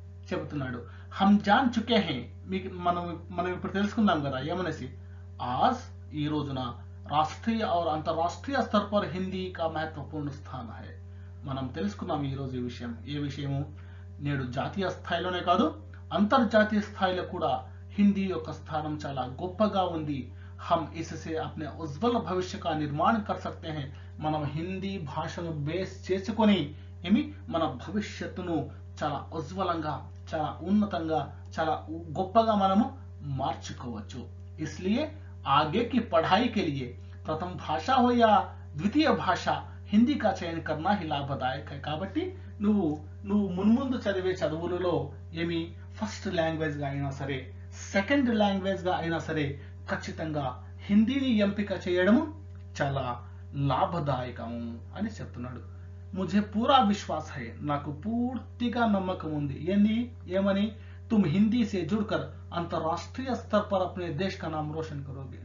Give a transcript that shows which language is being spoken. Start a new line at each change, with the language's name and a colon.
Telugu: చెబుతున్నాడు,
Hindi: హమ్ జాన్ చుకే హే,
Telugu: మీకు మనం ఇప్పుడు తెలుసుకుందాం కదా ఏమనేసి,
Hindi: आज
Telugu: ఈ రోజున రాష్ట్రీయ
Hindi: और अंतर्राष्ट्रीय स्तर पर हिंदी का महत्वपूर्ण स्थान है.
Telugu: మనం తెలుసుకున్నాం ఈ రోజు ఈ విషయం. ఏ విషయము? నేడు జాతీయ స్థాయిలోనే కాదు అంతర్జాతీయ స్థాయిలో కూడా హిందీ యొక్క స్థానం చాలా గొప్పగా ఉంది.
Hindi: हम इससे अपने उज्जवल भविष्य का निर्माण कर सकते हैं.
Telugu: మనం హిందీ భాషను బేస్ చేసుకొని మన భవిష్యత్తును చాలా ఉజ్వలంగా, చాలా ఉన్నతంగా, చాలా గొప్పగా మనము మార్చుకోవచ్చు.
Hindi: इसलिए आगे की पढ़ाई के लिए प्रथम भाषा हो या द्वितीय भाषा हिंदी का चयन करना ही लाभदायक है.
Telugu: కాబట్టి నువ్వు మున్ముందు చదివే చదువులలో ఫస్ట్ లాంగ్వేజ్ గా అయినా సరే, సెకండ్ లాంగ్వేజ్ గా అయినా సరే ఖచ్చితంగా హిందీని ఎంపిక చేయడము చాలా లాభదాయకము అని చెప్తున్నాడు.
Hindi: मुझे पूरा विश्वास है,
Telugu: నాకు పూర్తిగా నమ్మకం ఉంది. ఏమని?
Hindi: तुम हिंदी से जुड़कर अंतर्राष्ट्रीय स्तर पर अपने देश का नाम रोशन करोगे.